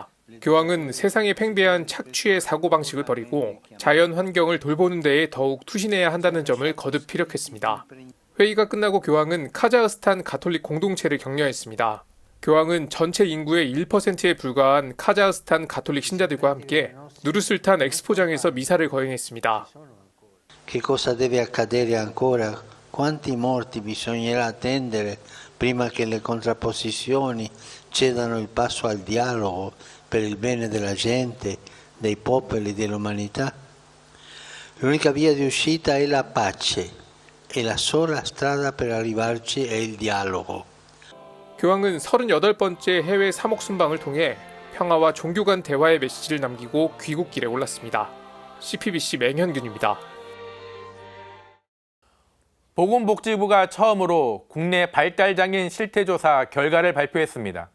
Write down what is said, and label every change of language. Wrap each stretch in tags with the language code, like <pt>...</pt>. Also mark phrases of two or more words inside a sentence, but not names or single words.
<ko>교황은 세상에 팽배한 착취의 사고방식을 버리고 자연 환경을 돌보는 데에 더욱 투신해야 한다는 점을 거듭 피력했습니다. 회의가 끝나고 교황은 카자흐스탄 가톨릭 공동체를 격려했습니다. 교황은 전체 인구의 1%에 불과한 카자흐스탄 가톨릭 신자들과 함께 누르술탄 엑스포장에서 미사를 거행했습니다.</ko> <it>Che cosa deve accadere ancora? Quanti morti bisognerà attendere prima che le contrapposizioni cedano il passo al dialogo per il bene della gente, dei popoli e dell'umanità? L'unica via di uscita è la pace e la sola strada per arrivarci è il dialogo.</it> <ko>교황은 38번째 해외 사목 순방을 통해 평화와 종교 간 대화의 메시지를 남기고 귀국길에 올랐습니다. CPBC 맹현균입니다. 보건복지부가 처음으로 국내 발달장애인 실태조사 결과를 발표했습니다.</ko>